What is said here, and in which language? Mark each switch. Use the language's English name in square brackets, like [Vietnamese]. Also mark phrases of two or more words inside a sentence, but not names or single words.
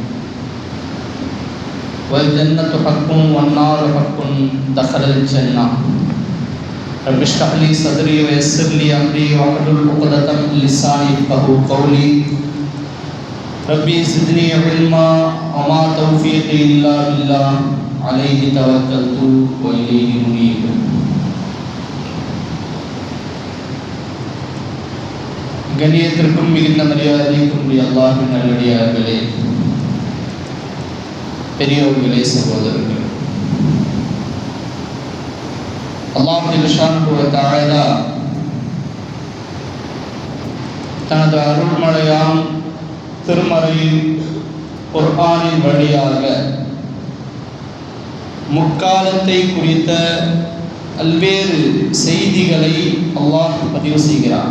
[Arabic] والجنة حق والنار حق دخل الجنة رب اشرح لي صدري ويسر لي أمري واحلل عقدة من لساني يفقهوا قولي ربي زدني علما وما توفيقي إلا بالله عليه توكلت وإليه منيب. [Tamil] கண்ணியத்திற்கும் மிகுந்த மரியாதைக்கும் அல்லாஹ்வின் நல்லடியார்களே, பெரியோர்களே, சகோதரர்களே, அல்லாஹ் [Arabic] سبحانه و تعالى [Tamil] தனது அருள்மழையாம் திருமறையில் குர்ஆனின் வழியாக முக்காலத்தை குறித்த பல்வேறு செய்திகளை அல்லாஹ் பதிவு செய்கிறார்.